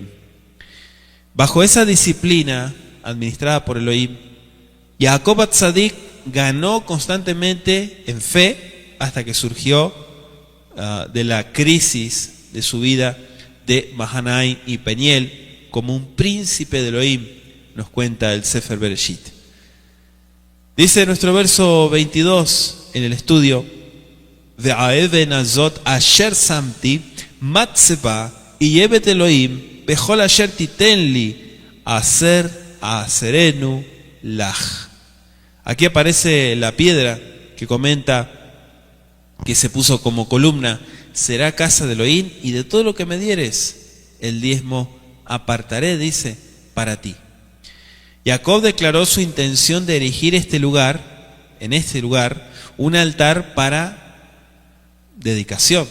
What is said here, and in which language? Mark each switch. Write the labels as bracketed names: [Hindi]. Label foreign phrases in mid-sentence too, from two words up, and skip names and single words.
[Spanish] Bajo esa disciplina administrada por Elohim, Jacob Atzadik ganó constantemente en fe hasta que surgió de la crisis de su vida de Mahanai y Peniel como un príncipe de Elohim, nos cuenta el Sefer Bereshit. Dice nuestro verso 22 en el estudio: [Hebrew] והאבן הזאת אשר שמתי מצבה יהיה בית אלהים וכל אשר תתן לי עשר אעשרנו לך. [Spanish] Aquí aparece la piedra que comenta que se puso como columna: será casa de Elohim, y de todo lo que me dieres, el diezmo apartaré, dice, para ti. Jacob declaró su intención de erigir en este lugar, un altar para dedicación.